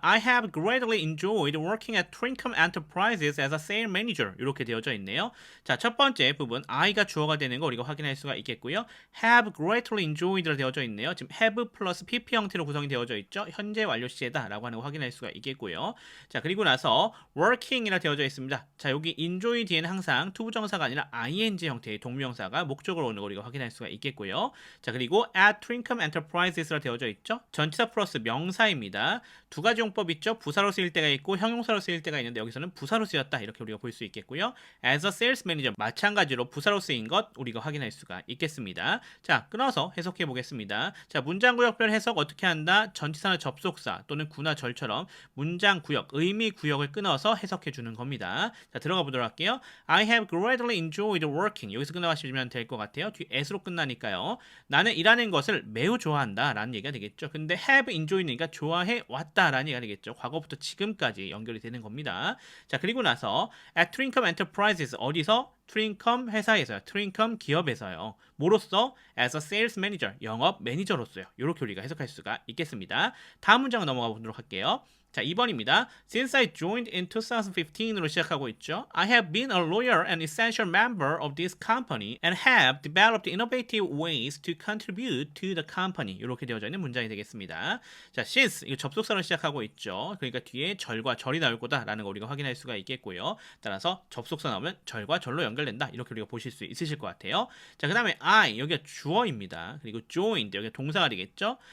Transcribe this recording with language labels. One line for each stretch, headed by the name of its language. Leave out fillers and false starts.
English: I have greatly enjoyed working at Trincom Enterprises as a sales manager.
Korean: 이렇게 되어져 있네요. 자, 첫 번째 부분 I가 주어가 되는 거 우리가 확인할 수가 있겠고요.
English: have greatly enjoyed
Korean: 로 되어져 있네요. 지금 have 플러스 PP 형태로 구성이 되어져 있죠. 현재 완료 시제다 라고 하는 거 확인할 수가 있겠고요. 자, 그리고 나서 working이라 되어져 있습니다. 자, 여기 enjoy 뒤에는 항상 투부정사가 아니라 ing 형태의 동명사가 목적으로 오는 거 우리가 확인할 수가 있겠고요. 자, 그리고 at Trincom Enterprises라 되어져 있죠. 전치사 플러스 명사입니다. 두 가지 용법 있죠. 부사로 쓰일 때가 있고 형용사로 쓰일 때가 있는데 여기서는 부사로 쓰였다 이렇게 우리가 볼 수 있겠고요.
English: As a sales manager
Korean: 마찬가지로 부사로 쓰인 것 우리가 확인할 수가 있겠습니다. 자, 끊어서 해석해 보겠습니다. 자, 문장 구역별 해석 어떻게 한다? 전치사나 접속사 또는 구나 절처럼 문장 구역, 의미 구역을 끊어서 해석해 주는 겁니다. 자, 들어가 보도록 할게요.
English: I have greatly enjoyed working.
Korean: 여기서 끝나가시면 될 것 같아요. 뒤 as로 끝나니까요. 나는 일하는 것을 매우 좋아한다 라는 얘기가 되겠죠. 근데 have enjoy니까 좋아해 왔다라는 얘기가 되겠죠. 과거부터 지금까지 연결이 되는 겁니다. 자, 그리고 나서
English: at Trincom Enterprises
Korean: 어디서? 트린컴 회사에서요. 트린컴 기업에서요. 뭐로써?
English: As a sales manager,
Korean: 영업 매니저로서요. 이렇게 우리가 해석할 수가 있겠습니다. 다음 문장을 넘어가 보도록 할게요. 자, 2번입니다.
English: Since I joined in 2015
Korean: 으로 시작하고 있죠.
English: I have been a loyal and essential member of this company and have developed innovative ways to contribute to the company.
Korean: 이렇게 되어져 있는 문장이 되겠습니다. 자, since 이거 접속사로 시작하고 있죠. 그러니까 뒤에 절과 절이 나올 거다라는 거 우리가 확인할 수가 있겠고요. 따라서 접속사 나오면 절과 절로 연결된다. 이렇게 우리가 보실 수 있으실 것 같아요. 자, 그 다음에 I 여기가 주어입니다. 그리고 joined 여기가 동사가 되겠죠.